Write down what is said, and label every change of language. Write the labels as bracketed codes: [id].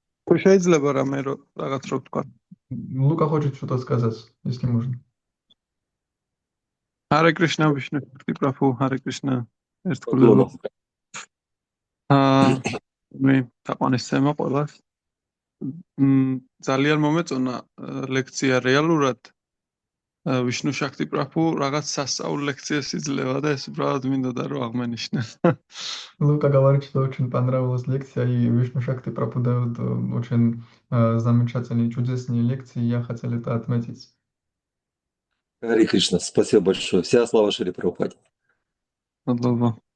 [ka] თუ შეიძლება რამე რაღაც რო თქვა. [ru] Лука хочет что-то сказать, если можно. [sa] Hare Krishna, Vishnu Prabhu, Hare Krishna. [ka] ერთგულება. [ru] Поклонов. [ka] თაყვანისცემა ყველას. ძალიან მომეწონა ლექცია რეალურად. ვიშნუ შაქტი პრაფუ რაღაც სასწაულ ლექციას იძლევა და ეს უბრალოდ მინდოდა რომ აღმენიშნე. [ru] Лука говорит, что очень понравилась лекция, и Вишну Шакти преподает очень замечательные, чудесные лекции. Я хотел это отметить. Харе Кришна, спасибо большое. Вся слава Шри Прабхупаде. [ka] მადლობა.